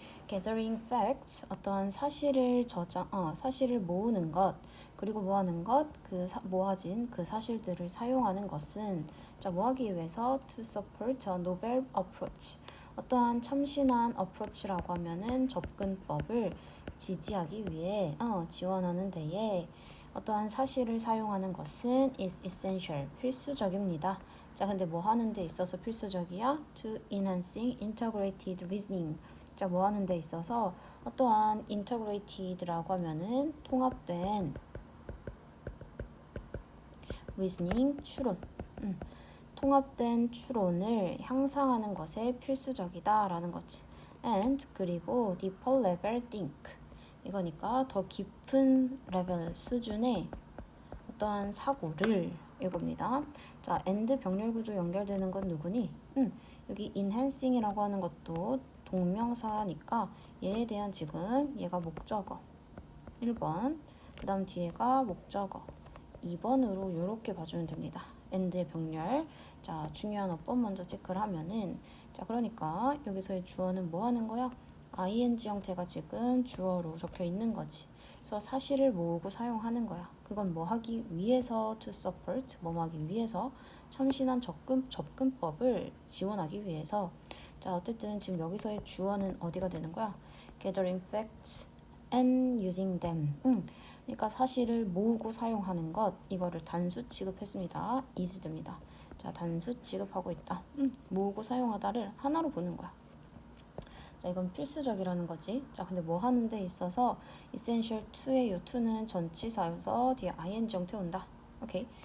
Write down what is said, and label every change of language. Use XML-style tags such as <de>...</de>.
<en>gathering facts,</en> <ko>어떠한 사실을 사실을 모으는 것, 그리고 모아는 것, 모아진 그 사실들을 사용하는 것은 자, 뭐하기 위해서</ko> <en>to support a novel approach.</en> <ko>어떠한 참신한 approach라고 하면은 접근법을 지지하기 위해 지원하는 데에 어떠한 사실을 사용하는 것은</ko> <en>is essential,</en> <ko>필수적입니다. 자, 근데 뭐 하는 데 있어서 필수적이야?</ko> <en>To enhancing integrated reasoning.</en> <ko>자, 뭐 하는 데 있어서 어떠한 integrated라고 하면은 통합된 reasoning, 추론. 통합된 추론을 향상하는 것에 필수적이다라는 거지.</ko> <en>And</en> <ko>그리고</ko> <en>deeper level think.</en> <ko>이거니까 더 깊은 레벨 수준의 어떠한 사고를 이겁니다. 자, and 병렬 구조 연결되는 건 누구니? 여기 enhancing이라고 하는 것도 동명사니까 얘에 대한 지금 얘가 목적어 1번, 그 다음 뒤에가 목적어 2번으로 이렇게 봐주면 됩니다. and의 병렬. 자, 중요한 어법 먼저 체크를 하면은 자, 그러니까 여기서의 주어는 뭐 하는 거야? ing 형태가 지금 주어로 적혀 있는 거지. 그래서 사실을 모으고 사용하는 거야. 그건 뭐 하기 위해서</ko> <en>to support,</en> <ko>뭐 하기 위해서 참신한 접근법을 지원하기 위해서. 자, 어쨌든 지금 여기서의 주어는 어디가 되는 거야?</ko> <en>gathering facts and using them.</en> <ko>그러니까 사실을 모으고 사용하는 것, 이거를 단수 취급했습니다. is 됩니다. 자, 단수 취급하고 있다. 모으고 사용하다를 하나로 보는 거야. 자, 이건 필수적이라는 거지. 자, 근데 뭐 하는 데 있어서 essential to의 요 to는 전치사여서 뒤에 ing 형태 온다. 오케이.</ko>